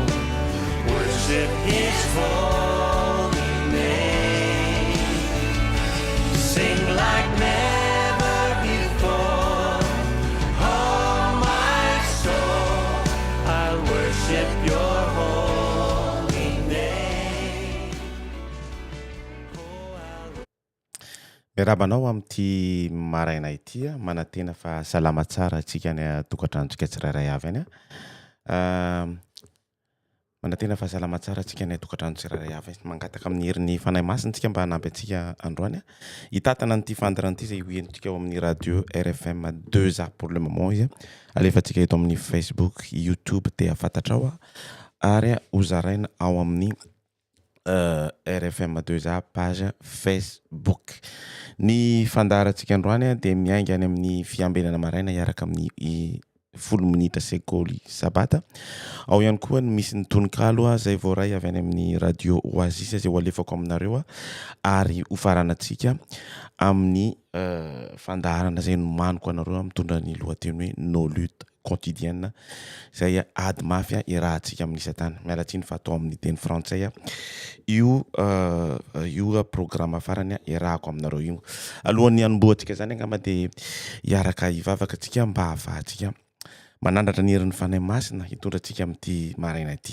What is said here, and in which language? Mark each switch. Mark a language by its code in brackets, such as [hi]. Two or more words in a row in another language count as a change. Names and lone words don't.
[en] Worship His holy name. Sing like never before. Oh my soul, I'll worship your holy name. [mg] Miarabanao amin'ity maraina ity manantena fa salama tsara antsika ny tokantranotsika tsirairay avy any manantena fa salama tsara antsika ny tokantrano tsirairay avy mangataka amin'ny herin'ny fanahy masintsika mba hanampy antsika androany hitatana an'ity fandaran'ity zay hoentsika ao amin'ny radio RFM2A [fr] pour le moment [mg] izy alefantsika eto amin'ny Facebook, YouTube dia fantatrao ary hozaraina ao amin'ny RFM2A page Facebook. Ny fandarantsika androany dia miainga any amin'ny Fiambenana maraina iaraka amin'ny 10 minitra sekoly sabata. Ao ihany koa misy ny tononkalo zay voaray avy any amin'ny radio Oasis zay ho alefako aminareo ary ho faranantsika amin'ny fandarana zay nomaniko anareo mitondra ny lohateny hoe [fr] nos luttes quotidiennes [mg] zay ady mafy irahantsika amin'ny isatany. Mialatsiny fa atao amin'ny teny frantsay io programme farany irahako aminareo io. Alohan'ny hanombohantsika zany angamba dia hiaraka hivavaka antsika mba hahafahantsika manandratra ny herin'ny fanahy masina hitondratsika amin'ity maraina ity.